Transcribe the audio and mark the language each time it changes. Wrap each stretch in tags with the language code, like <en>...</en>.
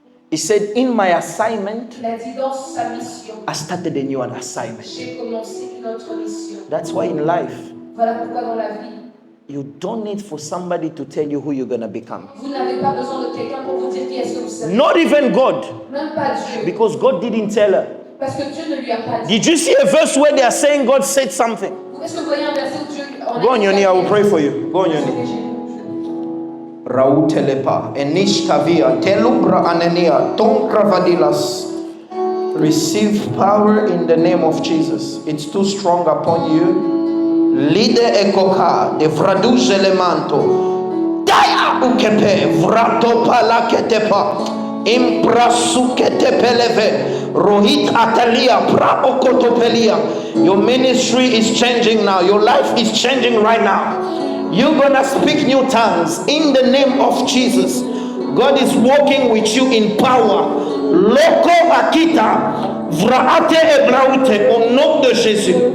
<en>He said, in my assignment,</en> <fr>Il a dit, dans sa mission,</fr> <en>I started a new assignment.</en> <fr>j'ai commencé une autre mission.</fr> <en>That's why in life,</en> <fr>Voilà pourquoi dans la vie,</fr> <en>you don't need for somebody to tell you who you're going to become.</en> <fr>vous n'avez pas besoin de quelqu'un pour vous dire qui est-ce que vous savez.</fr> <en>Not even God,</en> <fr>Même pas Dieu.</fr> <en>because God didn't tell her.</en> <fr>Parce que Dieu ne lui a pas dit.</fr> <en>Did you see a verse where they are saying God said something?</en> <fr>Est-ce que vous voyez un verset où Dieu...</fr> <en>Go on your knee, I will pray for you. Go on your knee. Rautelepa, Enishtavia, Telubra Anania, Tonkravadilas. Receive power in the name of Jesus. It's too strong upon you. Lide ekoka, de vraduze lemanto. Daya ukepe, vrato palaketepa. Imprasuketepeleve. Rohit atalia, pra okotopelia. Your ministry is changing now. Your life is changing right now. You're gonna speak new tongues in the name of Jesus. God is walking with you in power. Loko akita, vraate ebraute,</en> <fr>au nom de Jésus.</fr>